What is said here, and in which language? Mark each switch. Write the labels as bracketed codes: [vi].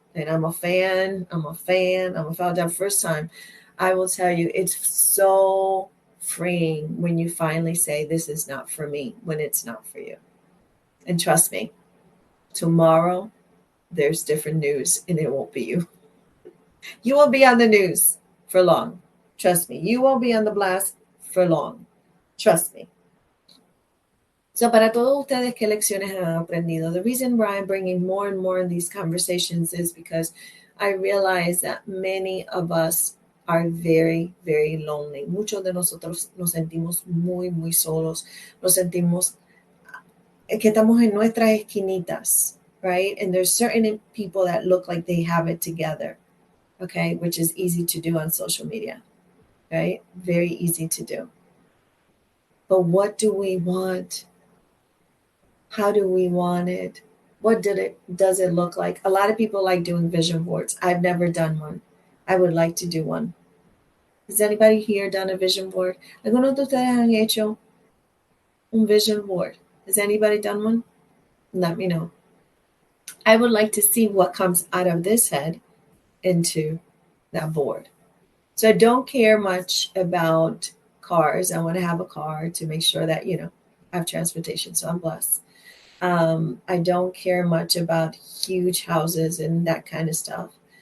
[en] And I'm a fan. That first time, I will tell you, it's so freeing when you finally say, this is not for me, when it's not for you. And trust me, tomorrow there's different news and it won't be you. You won't be on the news for long. Trust me. You won't be on the blast for long. Trust me. So, [es] para todos ustedes, ¿qué lecciones han aprendido? [en] The reason why I'm bringing more and more in these conversations is because I realize that many of us are very, very lonely. [es] Muchos de nosotros nos sentimos muy, muy solos. Nos sentimos que estamos en nuestras esquinitas, [en] right? And there's certain people that look like they have it together, okay? Which is easy to do on social media, right? Very easy to do. But what do we want? How do we want it? What does it look like? A lot of people like doing vision boards. I've never done one. I would like to do one. Has anybody here done a vision board? [es] ¿Algunos de ustedes han hecho un vision board? [en] Has anybody done one? Let me know. I would like to see what comes out of this head into that board. So I don't care much about cars. I want to have a car to make sure that, I have transportation. So I'm blessed. I don't care much about huge houses and that kind of stuff.